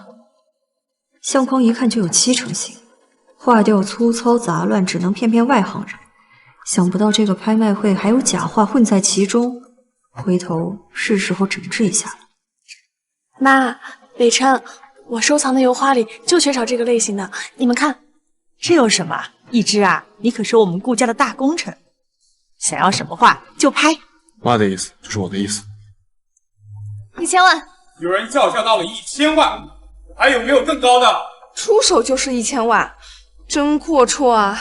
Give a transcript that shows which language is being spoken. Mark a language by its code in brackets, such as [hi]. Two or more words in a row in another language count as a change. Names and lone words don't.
[zh] 相框一看就有七成新，畫調粗糙雜亂，只能騙騙外行人。想不到這個拍賣會還有假畫混在其中，回頭是時候整治一下了。媽，北辰，我收藏的油畫裡就缺少這個類型的，你們看。這有什麼？一之啊，你可是我們顧家的大功臣，想要什麼畫就拍。媽的意思就是我的意思。 1000萬。有人叫價到了1000萬，還有沒有更高的？出手就是1000萬， 真阔绰啊！